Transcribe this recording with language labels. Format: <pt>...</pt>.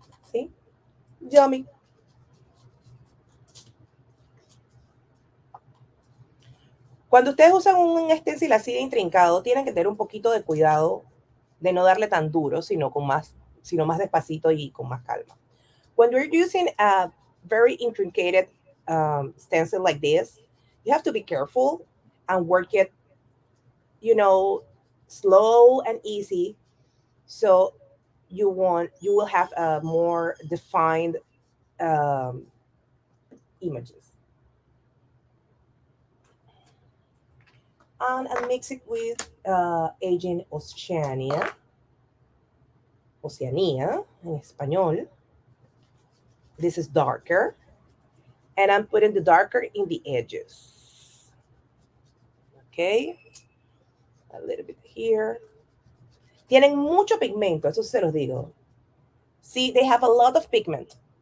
<en>See? Yummy.</en> <es>Cuando ustedes usan un stencil así de intrincado, tienen que tener un poquito de cuidado de no darle tan duro, sino más despacito y con más calma.</es> <en>When you're using a very intricate stencil like this, you have to be careful and work it, slow and easy, so you will have a more defined images. And I mix it with Aging Oceania</en> <es>en español.</es> <en>This is darker. And I'm putting the darker in the edges. Okay, a little bit here.</en> <es>Tienen mucho pigmento, eso se los digo.</es> <en>See, they have a lot of pigment.</en>